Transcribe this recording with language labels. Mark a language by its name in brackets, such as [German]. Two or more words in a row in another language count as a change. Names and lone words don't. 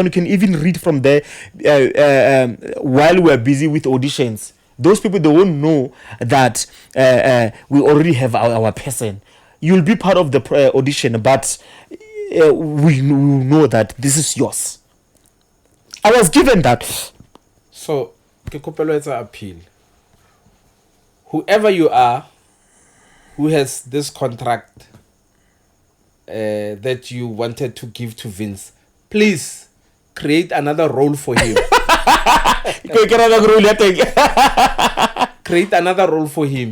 [English] You can even read from there while we're busy with auditions. Those people, they won't know that we already have our person. You'll be part of the audition, but we know that this is yours. I was given that. So, [Tswana] ke kopelo etsa appeal. [English] Whoever you are, who has this contract that you wanted to give to Vince, please create another role for him. Create another role for him.